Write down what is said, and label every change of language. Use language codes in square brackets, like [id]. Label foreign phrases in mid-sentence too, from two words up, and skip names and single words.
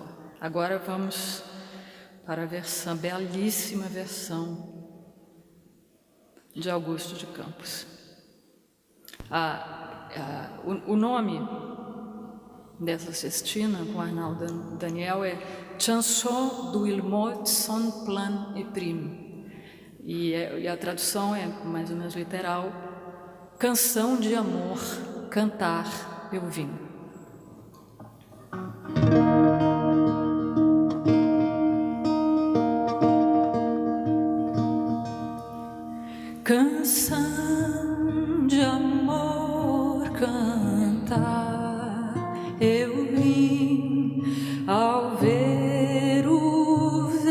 [pt] Agora vamos para a versão, belíssima versão de Augusto de Campos. O nome dessa cestina com Arnaldo Daniel é Chanson du Ilmot sans plan et prime. E a tradução é mais ou menos literal: canção de amor, cantar eu vim. Canção de amor, cantar eu vim ao ver o